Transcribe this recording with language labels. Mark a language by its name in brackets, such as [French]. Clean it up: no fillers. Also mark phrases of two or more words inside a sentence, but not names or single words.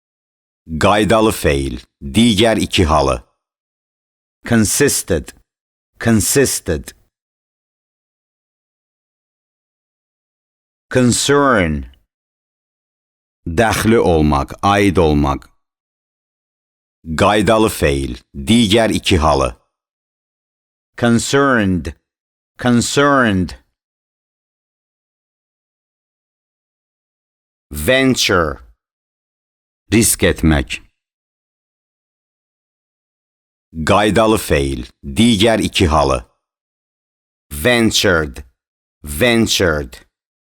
[Azerbaijani] Qaydalı feil, digər iki halı. [English] Consisted, consisted, concern, [Azerbaijani] dəxli olmaq, aid olmaq. Qaydalı feil, digər iki halı. [English] Concerned, concerned. [Azerbaijani] Venture, risk etmək. Qaydalı feil, digər iki halı. [English] Ventured, ventured.